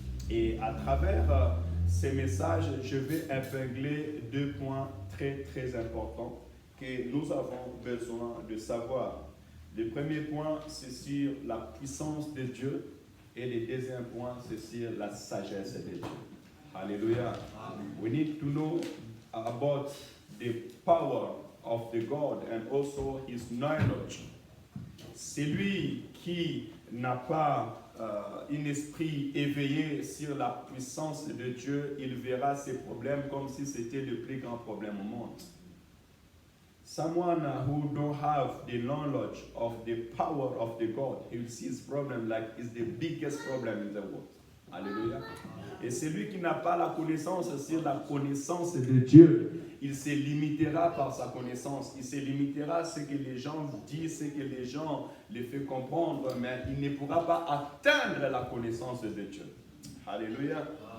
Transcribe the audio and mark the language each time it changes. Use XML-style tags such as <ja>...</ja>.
<fr>Et à travers ces messages, je vais épingler 2 points très très importants que nous avons besoin de savoir. Le premier point, c'est sur la puissance de Dieu. Et le deuxième point, c'est sur la sagesse de Dieu. Alléluia.</fr> <en>We need to know about the power of the God and also his knowledge.</en> <fr>Celui qui n'a pas un esprit éveillé sur la puissance de Dieu, il verra ses problèmes comme si c'était le plus grand problème au monde.</fr> <en>Someone who don't have the knowledge of the power of the God, he will see his problem like it's the biggest problem in the world.</en> <fr>Alléluia. Et celui qui n'a pas la connaissance sur la connaissance de Dieu, il se limitera par sa connaissance. Il se limitera à ce que les gens disent, ce que les gens les font comprendre, mais il ne pourra pas atteindre la connaissance de Dieu. Alléluia.</fr>